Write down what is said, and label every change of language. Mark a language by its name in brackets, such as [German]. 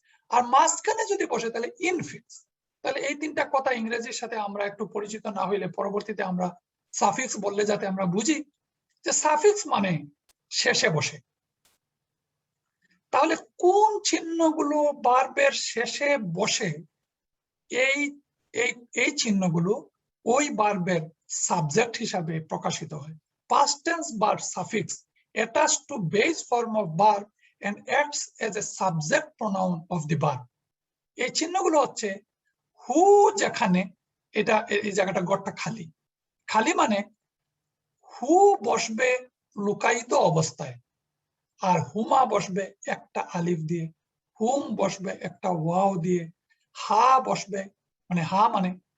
[Bangla] আর মাঝখানে যদি বসে তাহলে ইনফিক্স। তাহলে এই তিনটা কথা ইংরেজির সাথে আমরা একটু পরিচিত না হইলে পরবর্তীতে আমরা সাফিক্স বললে যাতে আমরা বুঝি যে সাফিক্স মানে শেষে বসে। তাহলে কোন চিহ্নগুলো ভার্বের শেষে বসে এই এই চিহ্নগুলো ওই ভার্বের সাবজেক্ট হিসাবে প্রকাশিত হয়। [English] Past tense verb suffix attached to base form of verb and acts as a subject pronoun of the verb. [Bangla] এই চিহ্নগুলো হচ্ছে হু, যেখানে এটা এই জায়গাটা গড়টা খালি, খালি মানে হু বসবে লুকায়িত অবস্থায়, আর হুমা বসবে একটা আলিফ দিয়ে, হুম বসবে একটা ওয়াও দিয়ে, হা বসবে মানে হা মানে